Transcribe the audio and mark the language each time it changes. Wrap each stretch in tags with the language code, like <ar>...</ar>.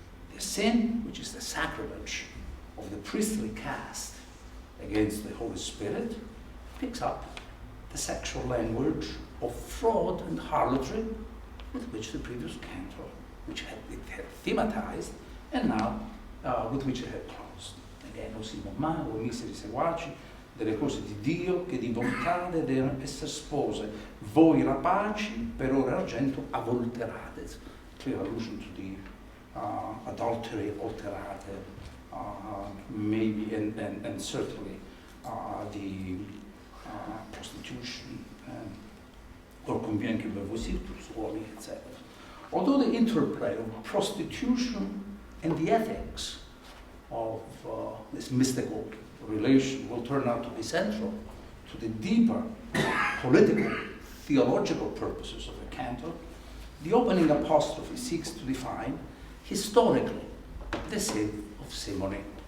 <en>Their sin, which is the sacrilege of the priestly caste against the Holy Spirit, picks up the sexual language of fraud and harlotry with which the previous canto, which it had thematized, and now with which it had closed. Again,</en> <it>O Simon Mago, O miseri seguaci, delle cose di Dio che di bontà devono essere spose, voi rapaci per ore argento avulterate.</it> <en>Clear allusion to the adultery, alterate, maybe and certainly the prostitution or conveniences, etc. Although the interplay of prostitution and the ethics of this mystical relation will turn out to be central to the deeper political, theological purposes of the canto, the opening apostrophe seeks to define historically the sin of simony.</en>